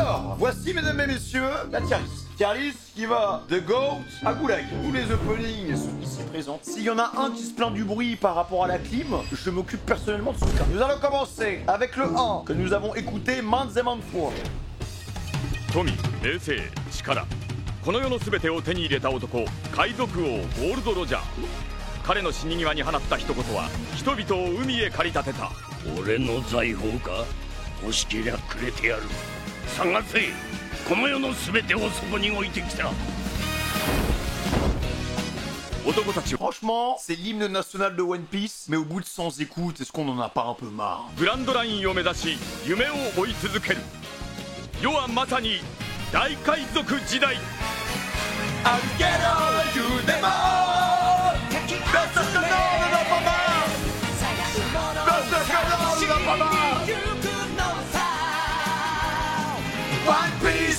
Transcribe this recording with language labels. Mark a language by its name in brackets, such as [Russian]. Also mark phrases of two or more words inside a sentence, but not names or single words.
[French] Voici, mesdames et messieurs, la [English] tier list. Tier list [French] qui va de GOAT à Goulag. Tous les openings sont ici présents. S'il y en a un qui se plaint du bruit par rapport à la clim, je m'occupe personnellement de ce cas. Nous allons commencer avec le 1 que nous avons écouté maintes et maintes fois. Tommy, [Japanese] 冷静、力。この世の全てを手に入れた男、海賊王ゴールド・ロジャー。彼の死に際に放った一言は人々を海へ駆り立てた。俺の財宝か？欲しけりゃくれてやる。探せ。この世の全てをそこに置いてきた。 [French] Franchement, c'est l'hymne national de One Piece, mais au bout de 100 écoutes, est-ce qu'on en a pas un peu marre? [Japanese] グランドラインを目指し夢を追い続ける。世はまさに大海賊時代。 One Piece!